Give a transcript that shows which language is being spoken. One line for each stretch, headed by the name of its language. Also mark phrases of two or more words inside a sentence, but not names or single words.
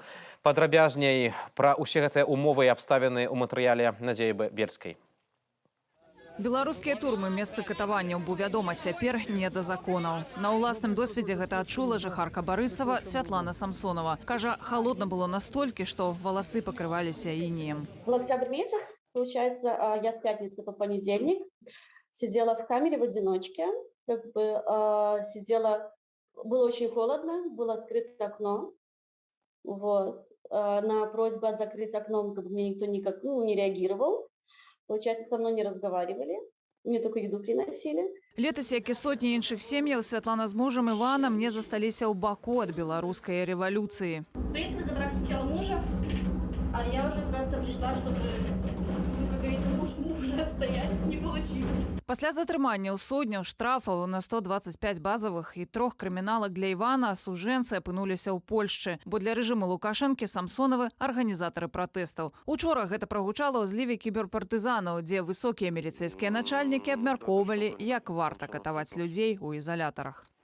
Belarusian: Падрабязней пра ўсе гэтыя умовы і абставіны ў матэрыяле Надзеі Бельскай. Беларускія турмы месцы катаванняў, бо вядома, цяпер не да законаў. На ўласным досведзе гэта адчула жыхарка Барысава Святлана Самсонова. Кажа,
Russian: холодно было
Belarusian: настолькі, што валасы пакрываліся інеем.
Russian: Был октябрь месяц, получается, я с пятницы по понедельник сидела в камере в одиночке, сидела, было очень холодно, было открыто окно, вот, на просьбу закрыть окно мне никто никак не реагировал. Получается, со мной не разговаривали, мне только еду приносили.
Belarusian: Летась, як і сотні іншых сем'яў, Святлана з мужам Іванам не засталіся ў баку ад беларускай рэвалюцыі.
Russian: В принципе, забрали сначала мужа, а я уже просто пришла, чтобы, как говорится, мужа отстоять, не получилось.
Belarusian: Пасля затрымання ў судняў, штрафаў на 125 базавых і 3 крыміналак для Івана асуджэнцы апынуліся ў Польшчы, бо для рэжыму Лукашэнкі Самсонавы арганізатары пратэстаў. Учора гэта прагучала ў зліве кіберпартызанаў, дзе высокія міліцэйскія начальнікі абмяркоўвалі, як варта катаваць людзей у ізалятарах.